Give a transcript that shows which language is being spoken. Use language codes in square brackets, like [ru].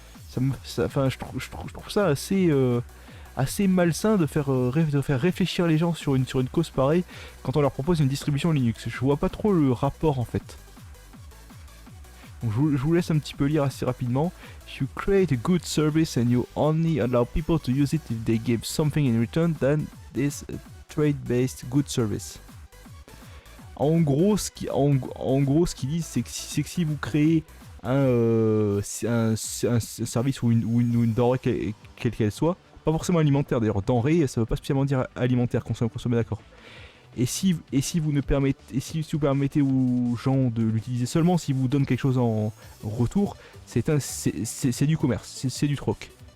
[fr] Je trouve ça assez malsain de faire réfléchir les gens sur une cause pareille quand on leur propose une distribution Linux. Je vois pas trop le rapport en fait. Donc je vous laisse un petit peu lire assez rapidement. [en] If you create a good service and you only allow people to use it if they give something in return, then this a trade-based good service. [fr] En gros, ce qu'ils disent, c'est que si vous créez un service ou une denrée quelle qu'elle soit, pas forcément alimentaire d'ailleurs, denrée, ça veut pas spécialement dire alimentaire, qu'on soit d'accord. Et si vous permettez aux gens de l'utiliser seulement, si vous donnez quelque chose en retour, c'est du commerce, c'est du troc.